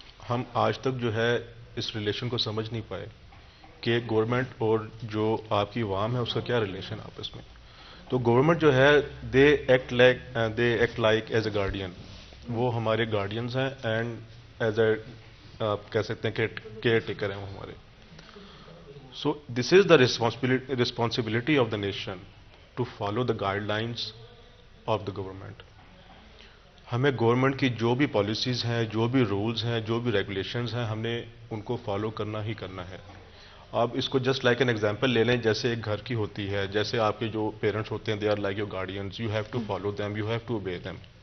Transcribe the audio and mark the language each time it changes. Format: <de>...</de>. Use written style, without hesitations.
<ur>ہم آج تک جو ہے اس ریلیشن کو سمجھ نہیں پائے کہ گورنمنٹ اور جو آپ کی عوام ہے اس کا کیا ریلیشن آپس میں. تو گورنمنٹ جو ہے</ur> <en>They act like as a guardian.</en> <ur>وہ ہمارے گارڈینز ہیں, اینڈ ایز اے آپ کہہ سکتے ہیں کہ کیئر ٹیکر ہیں وہ ہمارے.</ur> <en>So this is the responsibility of the nation to follow the guidelines of the government.</en> <ur>ہمیں گورنمنٹ کی جو بھی پالیسیز ہیں, جو بھی رولز ہیں, جو بھی ریگولیشنز ہیں, ہم نے ان کو فالو کرنا ہی کرنا ہے. آپ اس کو جسٹ لائک این ایگزامپل لے لیں, جیسے ایک گھر کی ہوتی ہے, جیسے آپ کے جو پیرنٹس ہوتے ہیں,</ur> <en>They are like your guardians, you have to follow them, you have to obey them.</en>